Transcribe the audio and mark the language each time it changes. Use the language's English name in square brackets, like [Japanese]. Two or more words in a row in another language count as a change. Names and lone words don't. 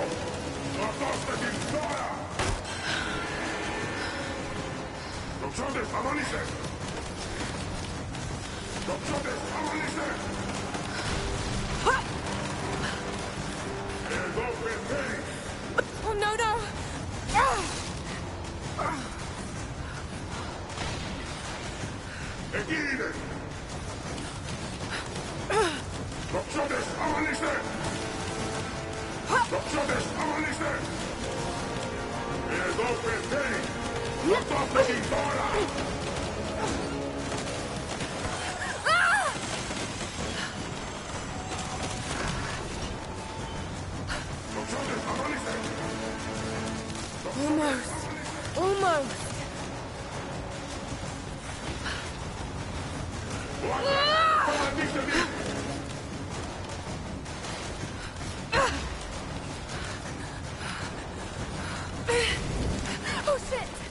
[Greek] Σκοτώστε την τώρα! Τοξότες, αμολύστε! Τοξότες, αμολύστε! Εδώ πεθαίνει! [English] Oh no, no! [Greek] Εκεί είναι! Τοξότες, αμολύστε! Τοξότες, αμολύστε! Εδώ πεθαίνει! Σκοτώστε την τώρα! [English] Almost. Almost. Oh shit!